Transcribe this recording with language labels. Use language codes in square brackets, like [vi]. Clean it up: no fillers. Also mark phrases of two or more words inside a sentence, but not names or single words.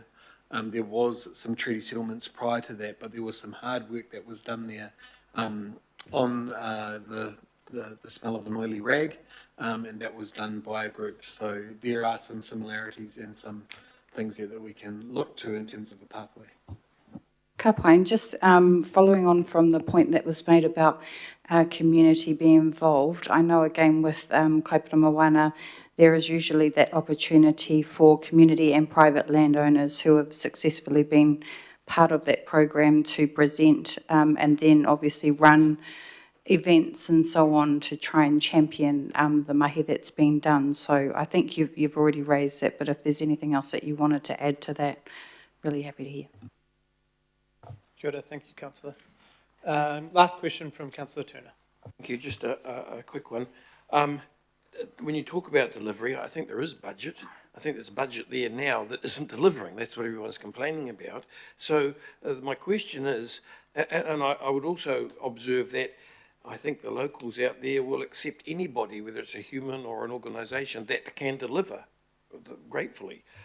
[en] There was some treaty settlements prior to that, but there was some hard work that was done there on the smell of an oily rag, and that was done by a group. So there are some similarities and some things here that we can look to in terms of a pathway. [mi] Ka pai, [en] and just following on from the point that was made about community being involved, I know again with kaipara moana, there is usually that opportunity for community and private landowners who have successfully been part of that program to present and then obviously run events and so on to try and champion the mahi that's been done. So I think you've already raised that, but if there's anything else that you wanted to add to that, really happy to hear. [mi] Kia ora, [en] thank you, Councillor. Last question from Councillor Turner. Thank you. Just a quick one. When you talk about delivery, I think there is budget. I think there's a budget there now that isn't delivering. That's what everyone's complaining about. So my question is, and I would also observe that I think the locals out there will accept anybody, whether it's a human or an organisation, that can deliver gratefully.